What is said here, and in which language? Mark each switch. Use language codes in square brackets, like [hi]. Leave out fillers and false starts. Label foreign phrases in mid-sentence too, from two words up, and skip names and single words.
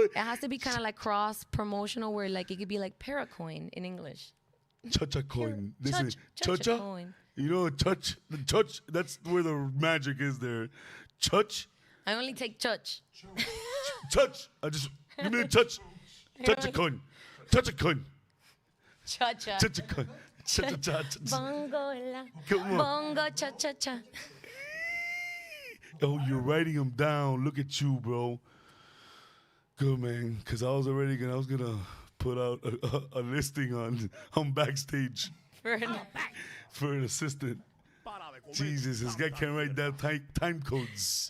[en] It has to be kind of like cross promotional, where like it could be like paracoin in English. Chochacoin. This is Chuch chocha. coin. You know, the touch. That's where the magic is there. Chuch. I only take chuch. Touch. Give me a touch. Touch a coin. Touch a coin. Cha-cha. Touch a coin. Cha-cha-cha. Bongo la. Come on. Bongo cha-cha-cha. Oh, you're writing them down. Look at you, bro. Good, man. Because I was gonna put out a listing on Backstage for an assistant. Jesus, this guy can't write down time codes.